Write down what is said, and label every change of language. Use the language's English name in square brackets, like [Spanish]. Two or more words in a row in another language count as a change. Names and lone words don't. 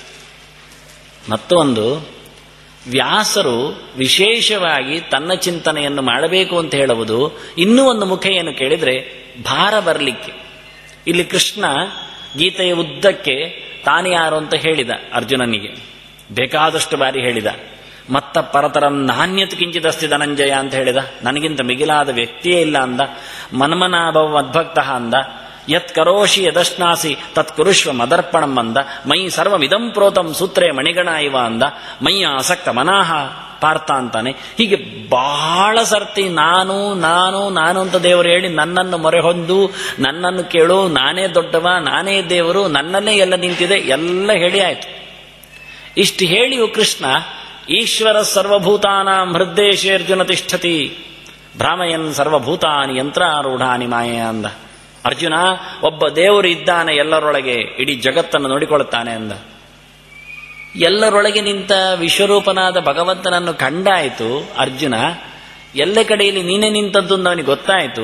[Kannada] ಮತ್ತೊಂದು, ವ್ಯಾಸರು ವಿಶೇಷವಾಗಿ ತನ್ನ ಚಿಂತನೆಯನ್ನು ಮಾಡಬೇಕು ಅಂತ ಹೇಳುವುದು ಇನ್ನೂ ಒಂದು ಮುಖ ಏನು ಕೇಳಿದ್ರೆ ಭಾರ ಬರಲಿಕ್ಕೆ. ಇಲ್ಲಿ ಕೃಷ್ಣ ಗೀತೆಯ ಉದ್ದಕ್ಕೆ ತಾನು ಯಾರು ಅಂತ ಹೇಳಿದ ಅರ್ಜುನನಿಗೆ, ಬೇಕಾದಷ್ಟು ಬಾರಿ ಹೇಳಿದ. [Sanskrit] ಮತ್ತ ಪರತರಂ ನಾಣ್ಯತ್ ಕಿಂಚಿದಸ್ತಿ ಧನಂಜಯ [Kannada] ಅಂತ ಹೇಳಿದ, ನನಗಿಂತ ಮಿಗಿಲಾದ ವ್ಯಕ್ತಿಯೇ ಇಲ್ಲ ಅಂದ. [Sanskrit] ಮನ್ಮನಾಭವ ಮದ್ಭಕ್ತ ಅಂದ. ಯತ್ ಕರೋಷಿ ಯದಶ್ನಾಸಿ ತತ್ ಕುರುಷ್ವ ಮದರ್ಪಣಂ ಅಂದ. ಮೈ ಸರ್ವಮಿದಂ ಪ್ರೋತಂ ಸೂತ್ರೇ ಮಣಿಗಣ ಇವ ಅಂದ. ಮೈಯ ಆಸಕ್ತ ಮನಾಹ ಪಾರ್ಥ ಅಂತಾನೆ. [Kannada] ಹೀಗೆ ಬಹಳ ಸರ್ತಿ ನಾನು ನಾನು ನಾನು ಅಂತ ದೇವರು ಹೇಳಿ ನನ್ನನ್ನು ಮೊರೆ ಹೊಂದು, ನನ್ನನ್ನು ಕೇಳು, ನಾನೇ ದೊಡ್ಡವ, ನಾನೇ ದೇವರು, ನನ್ನನ್ನೇ ಎಲ್ಲ ನಿಂತಿದೆ ಎಲ್ಲ ಹೇಳಿ ಆಯ್ತು. ಇಷ್ಟು ಹೇಳಿಯೂ ಕೃಷ್ಣ [Sanskrit] ಈಶ್ವರ ಸರ್ವಭೂತಾನಾಂ ಹೃದ್ದೇಶೇರ್ಜುನ ತಿಷ್ಠತಿ ಭ್ರಾಮಯನ್ ಸರ್ವಭೂತಾನಿ ಯಂತ್ರಾರೂಢಾನಿ ಮಾಯೆ ಅಂದ. [Kannada] ಅರ್ಜುನ, ಒಬ್ಬ ದೇವರು ಇದ್ದಾನೆ ಎಲ್ಲರೊಳಗೆ, ಇಡೀ ಜಗತ್ತನ್ನು ನೋಡಿಕೊಳ್ಳುತ್ತಾನೆ ಅಂದ. ಎಲ್ಲರೊಳಗೆ ನಿಂತ ವಿಶ್ವರೂಪನಾದ ಭಗವಂತನನ್ನು ಕಂಡಾಯಿತು ಅರ್ಜುನ. ಎಲ್ಲ ಕಡೆಯಲ್ಲಿ ನೀನೇ ನಿಂತದ್ದು ಅಂತ ಅವನಿಗೆ ಗೊತ್ತಾಯಿತು.